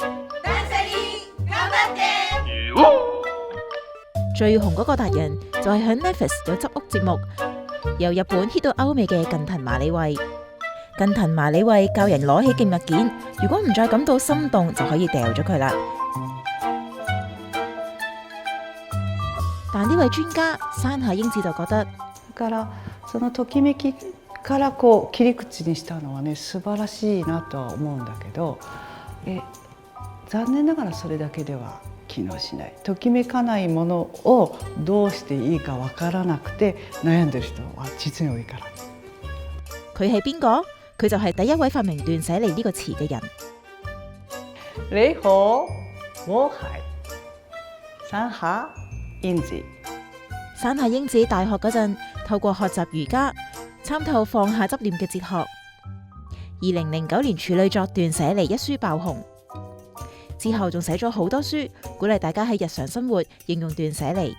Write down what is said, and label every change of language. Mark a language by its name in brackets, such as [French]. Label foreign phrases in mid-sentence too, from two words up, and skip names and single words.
[Cantonese] 最紅嗰個達人就係響 Netflix 有執屋節目，由日本 hit 到歐美嘅近藤麻里惠。近藤麻里惠教人攞起件物件，如果唔再感到心動，就可以掉咗佢啦。但呢位專家山下英子就覺得， [Japanese] だからそのときめきからこう切り口にしたのはね素晴らしいなとは思うんだけど、残念ながらそれだけでは機能しない。ときめかないものをどうしていいかわからなくて悩んでる人は実に多いから。 [Cantonese] 佢係邊個？佢就係第一位發明斷捨離呢個詞嘅人。你好，我係山下英子。山下英子大學嗰陣，透過學習瑜伽，參透放下執念嘅哲學。2009年處女作《斷捨離》一書爆紅，之後仲寫咗好多書，鼓勵大家喺日常生活應用斷捨離。